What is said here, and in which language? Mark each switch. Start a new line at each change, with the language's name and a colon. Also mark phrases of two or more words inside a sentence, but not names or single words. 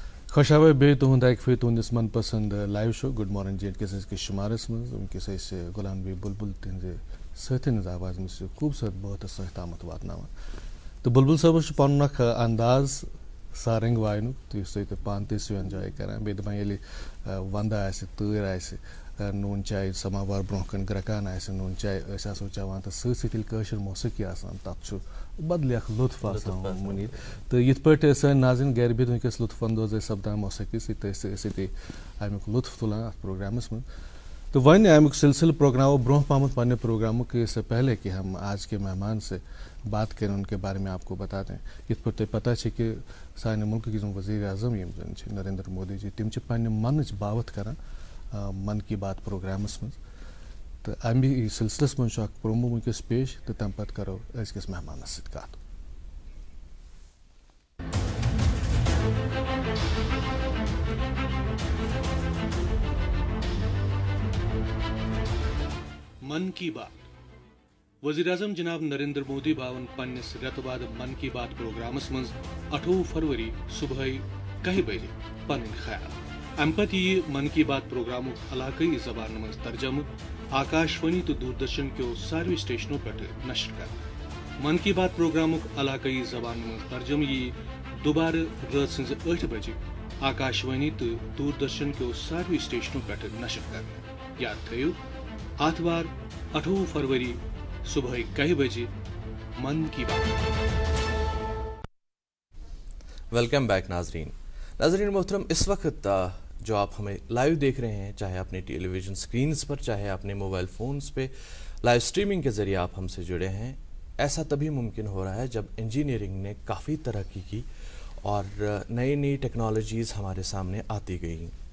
Kashmiri: خوشاوے بے تہد اک پھر تہندس من پسند
English: live show
Kashmiri: گڈ مارننگ جے کس کے شمارس من ونکس غلام نبی بلبل تہذ ساتھن ہز آواز مجھ خوبصورت بہت ست تامت واتناوان تو بلبل صٲبس پن اخ انداز سارنگ واینک اس تھی پان تھی
English: so enjoy
Kashmiri: کران بیٚیہِ دپان ییٚلہِ ونٛدٕ آسہِ تۭر آسہِ نوٗن چاے سماوار برونٛہہ کَنۍ گرٛکان آسہِ نوٗن چاے أسۍ آسو چٮ۪وان تہٕ سۭتۍ سۭتۍ ییٚلہِ کٲشِر موسیقی آسان تَتھ چھُ بدلے اکھ لطف آسان مُنیٖر تہٕ یِتھ پٲٹھۍ سٲنۍ ناظریٖن گرِ بِہِتھ وٕنکٮ۪س لطف اندوز ٲسۍ سپدان موسیقی سۭتۍ ٲسۍ أسۍ امیُک لطف تُلان اتھ پروگرامس منٛز تو وۄنۍ امیُک سلسلہ پروگرامو برونٛہہ پہمتھ پننہِ پروگرامُک
Urdu: اس سے پہلے کہ ہم آج کے مہمان سے بات کریں ان کے بارے میں آپ کو بتا دیں
Kashmiri: یتھ پٲٹھۍ تۄہہِ پتہ چھِ کہ سانہِ مُلکٕکۍ یِم وزیٖر اعظم یِم زن چھِ نریندر مودی جی تِم چھِ پننہِ منٕچ باوت کران من کی بات پروگرامس منٛز تہٕ امہِ سلسلس منٛز چھُ اکھ پرومو وٕنکٮ۪س پیش تہٕ تمہِ پتہٕ کرو أزکِس مہمانس سۭتۍ کتھ. من کی بات وزیر اعظم جناب نریندر مودی باون پنس رٮ۪تہٕ بعد من کی بات پروگرامس منٛز 28 فروری صبحٲے 10 بجے پنٕنۍ خیال امہِ پتہٕ یِیہِ من کی بات پروگرامُک علاقٲیی زبانن منٛز ترجمہٕ آکاشوانی تہٕ دوردرشن کیو ساروٕے سٹیشنو پٮ۪ٹھٕ نشر کرنہٕ. من کی بات پروگرامُک علاقٲیی زبانن منٛز ترجمہٕ یِیہِ دُبارٕ رٲژ سٕنٛزِ 8 بجے آکاشوانی تہٕ دوردرشن کیو ساروٕے سٹیشنو پٮ۪ٹھٕ نشر کرنہٕ. یاد تھٲیِو آتھوار 28 فروری صبح 10 بجے من کی بات.
English: welcome back
Urdu: ناظرین محترم. اس وقت جو آپ ہمیں لائیو دیکھ رہے ہیں چاہے اپنے
English: television screens
Urdu: پر چاہے اپنے
English: mobile phones
Urdu: پہ
English: live streaming
Urdu: کے ذریعے آپ ہم سے جڑے ہیں, ایسا تبھی ممکن ہو رہا ہے جب انجینئرنگ نے کافی ترقی کی اور نئی نئی ٹیکنالوجیز ہمارے سامنے آتی گئیں.